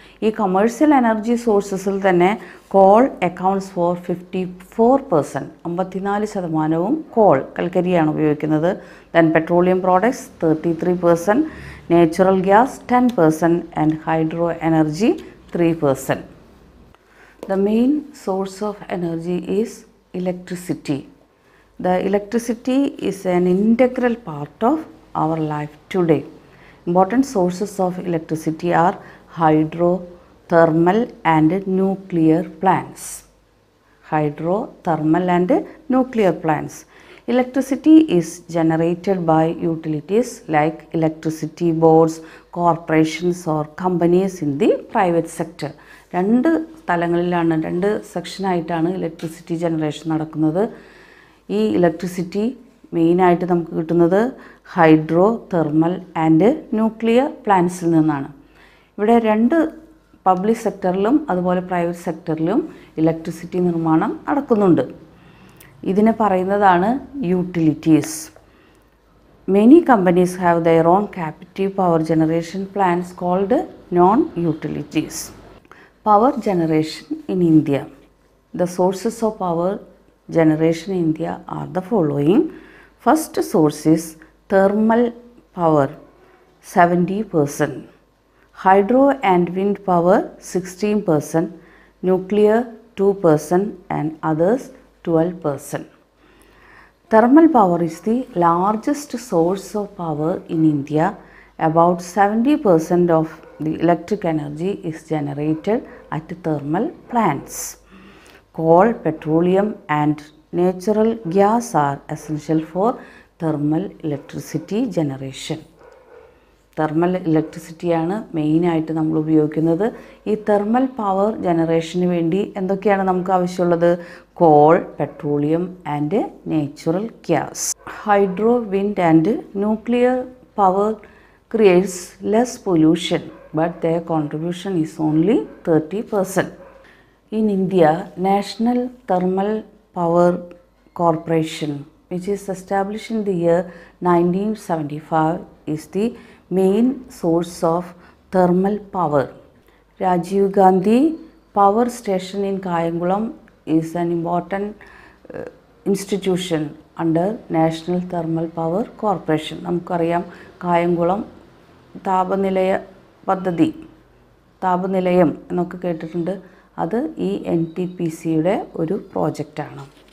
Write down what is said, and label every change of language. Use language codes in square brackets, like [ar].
[en] ഈ commercial energy സോഴ്സസിൽ തന്നെ കോൾ അക്കൗണ്ട്സ് ഫോർ 54%. [ml] 54% call, കൽക്കരിയാണ് ഉപയോഗിക്കുന്നത്. [en] Then petroleum products 33%, natural gas 10% and hydro energy 3%. The main source of energy is electricity. The electricity is an integral part of our life today. Important sources of electricity are hydro, thermal and nuclear plants. Hydro, thermal and nuclear plants. Electricity is generated by utilities like electricity boards, corporations or companies in the private sector. [ml] രണ്ട് സ്ഥലങ്ങളിലാണ്, രണ്ട് സെക്ഷനായിട്ടാണ് electricity generation നടക്കുന്നത്. ഈ electricity മെയിനായിട്ട് നമുക്ക് കിട്ടുന്നത് hydro, thermal and nuclear പ്ലാന്റ്സിൽ നിന്നാണ്. ഇവിടെ രണ്ട് പബ്ലിക് സെക്ടറിലും അതുപോലെ പ്രൈവറ്റ് സെക്ടറിലും ഇലക്ട്രിസിറ്റി നിർമ്മാണം നടക്കുന്നുണ്ട്. ഇതിനെ പറയുന്നതാണ് utilities. [en] Many companies have their own captive power generation plants called non-utilities. Power generation in India. The sources of power generation in India are the following. First source is thermal power 70%, hydro and wind power 16%, nuclear 2% and others 12%. Thermal power is the largest source of power in India. About 70% of the electric energy is generated at thermal plants. Coal, petroleum and natural gas are essential for thermal electricity generation. [ml] Thermal ഇലക്ട്രിസിറ്റിയാണ് മെയിനായിട്ട് നമ്മൾ ഉപയോഗിക്കുന്നത്. ഈ thermal power ജനറേഷന് വേണ്ടി എന്തൊക്കെയാണ് നമുക്ക് ആവശ്യമുള്ളത്? [en] Coal, petroleum and natural gas. Hydro, wind and nuclear power creates less pollution but their contribution is only 30%. In India, National Thermal Power Corporation, which is established in the year 1975, is the main source of thermal power. Rajiv Gandhi Power Station in Kayangulam is an important institution under National Thermal Power Corporation. [ml] നമുക്കറിയാം കായംകുളം താപനിലയ പദ്ധതി, താപനിലയം എന്നൊക്കെ കേട്ടിട്ടുണ്ട്. അത് ഈ NTPCയുടെ ഒരു പ്രോജക്റ്റാണ്.